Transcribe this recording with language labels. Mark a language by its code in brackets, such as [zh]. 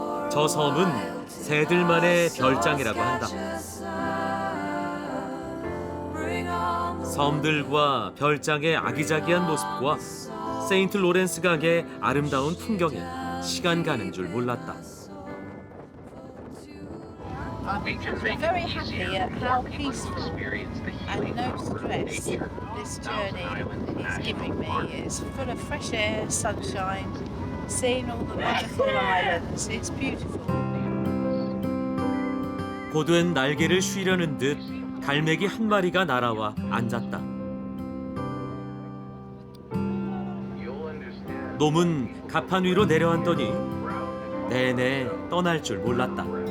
[ko] 저 섬은 새들만의 별장이라고 한다. 섬들과 별장의 아기자기한 모습과 세인트 로렌스 강의 아름다운 풍경에 시간 가는 줄 몰랐다. [en] We're very happy at how peaceful and no stress this journey is giving me. It's full of fresh air, sunshine, seeing all the wonderful islands. It's beautiful. [ko] 고된 날개를 쉬려는 듯 갈매기 한 마리가 날아와 앉았다. 놈은 가판 위로 내려앉더니 내내 떠날 줄 몰랐다.